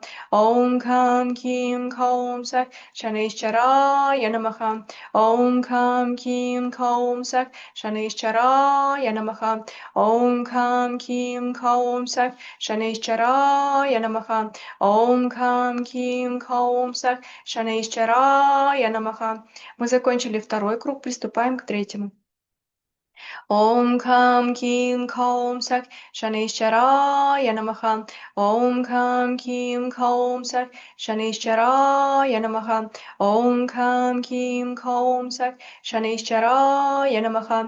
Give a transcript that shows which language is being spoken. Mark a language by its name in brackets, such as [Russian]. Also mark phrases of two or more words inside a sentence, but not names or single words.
[Sanskrit] ॐ कं कीं कौं सः शनेश्वराय नमः. ॐ कं कीं कौं सः शनेश्वराय नमः. ॐ कं कीं कौं सः शनेश्वराय नमः. ॐ कं कीं कौं सः शनैश्चराय नमः. [Russian] Мы закончили второй круг, приступаем к третьему. [Sanskrit] ॐ कं कीं कौं सः शनैश्चराय नमः. ॐ कं कीं कौं सः शनैश्चराय नमः. ॐ कं कीं कौं सः शनैश्चराय नमः.